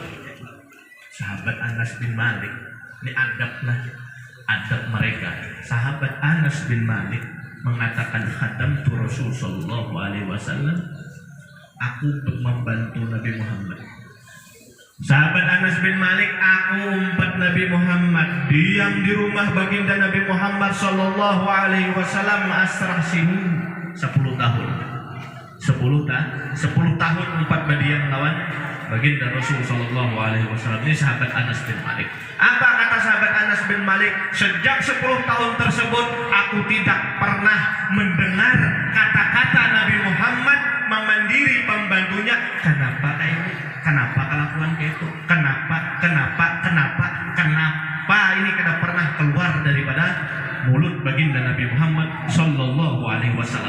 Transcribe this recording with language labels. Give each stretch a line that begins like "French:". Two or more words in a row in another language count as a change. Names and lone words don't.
Banjar: Sahabat Anas bin Malik, ini adab mereka. Sahabat Anas bin Malik mengatakan
Arabic: خدمت رسول صلى الله عليه وسلم,
Banjar: aku membantu Nabi Muhammad. Sahabat Anas bin Malik, aku umpat Nabi Muhammad, diam di rumah baginda Nabi Muhammad
Arabic: صلى الله عليه وسلم عشر سنين
Banjar: 10 tahun. 10 tahun umpat badian lawan baginda Rasul
Arabic: صلى الله عليه وسلم.
Banjar: Ini sahabat Anas bin Malik. Apa kata sahabat Anas bin Malik? Sejak 10 tahun tersebut aku tidak pernah mendengar kata-kata Nabi Muhammad memandiri pembantunya, kenapa ini? Kenapa kelakuan kayak itu? Kenapa ini tidak pernah keluar daripada mulut baginda Nabi Muhammad
Arabic: صلى الله عليه وسلم.